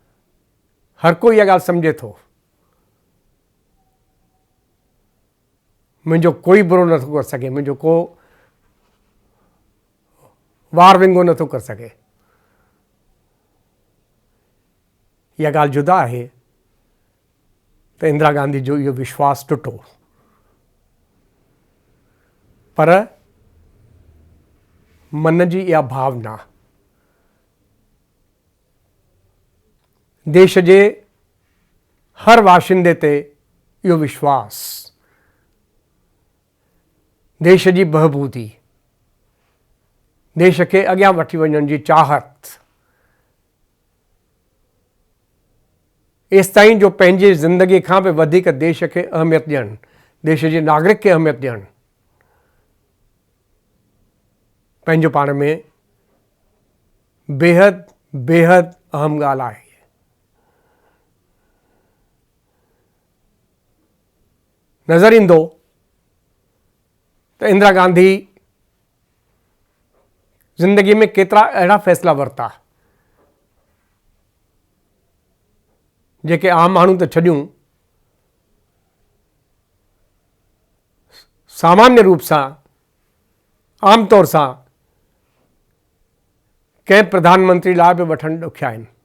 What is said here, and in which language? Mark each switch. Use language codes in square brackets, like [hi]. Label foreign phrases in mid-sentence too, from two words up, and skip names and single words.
[sd] हर कोई इहा ॻाल्हि सम्झे थो। मुंहिंजो कोई बुरो नथो करे सघे, मुंहिंजो को वार विंगो नथो करे सघे। इहा ॻाल्हि जुदा आहे त इंदिरा गांधी जो इहो विश्वास टुटो, पर मन जी इहा भावना देश जे हर वाशिंदे ते इहो विश्वास, देश जी बहबूदी, देश खे अॻियां वठी वञण जी चाहत, एसिताईं जो पंहिंजे ज़िंदगी खां बि वधीक देश खे अहमियत ॾियणु, देश जे नागरिक खे अहमियत ॾियणु, पंहिंजो पाण में बेहद बेहद अहम ॻाल्हि आहे। नज़र ईंदो त इंदिरा गांधी ज़िंदगी में केतिरा अहिड़ा फ़ैसिला वरिता जेके आम माण्हू त छॾियूं, सामान्य रूप सां आम तौर सां कंहिं प्रधानमंत्री लाइ बि वठणु ॾुखिया आहिनि।